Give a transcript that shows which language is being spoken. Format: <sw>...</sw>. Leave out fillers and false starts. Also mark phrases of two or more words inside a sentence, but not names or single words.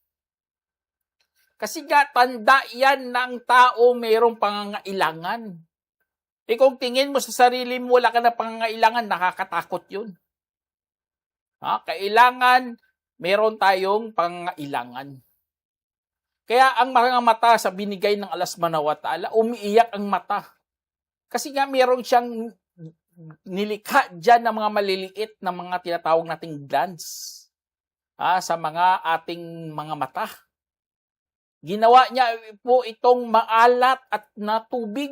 <tl>Kasi nga, tanda yan ng tao mayroong pangangailangan. Kung tingin mo sa sarili mo, wala ka na pangangailangan, nakakatakot yun. Kailangan, meron tayong pangangailangan. Kaya ang mga mata sa binigay ng Allah</tl> <ar>سبحانه وتعالى,</ar> <tl>umiiyak ang mata. Kasi nga meron siyang nilikha dyan ng mga maliliit na mga tinatawag nating glands sa mga ating mga mata. Ginawa niya po itong maalat at na tubig.</tl>